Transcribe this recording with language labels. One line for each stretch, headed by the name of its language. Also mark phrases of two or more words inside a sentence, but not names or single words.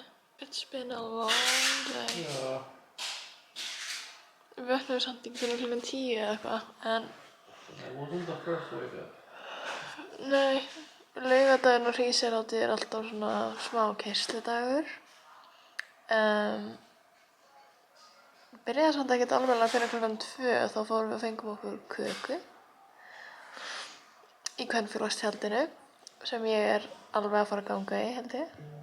English: It's been a long day.
Icelandic: Já. Við vöknum samt ekki fyrir klukkan 10 eða eitthvað, en
English: That wasn't the first wake up.
Icelandic: nei, laugardagurinn og Hríseyjarhátíð er alltaf svona smá keyrsludagur. Byrjaði samt ekkert almennilega fyrir klukkan 2, þá fórum við og fengum okkur köku í Kvenfélagstjaldinu, sem ég er alveg að fara að ganga í, held ég.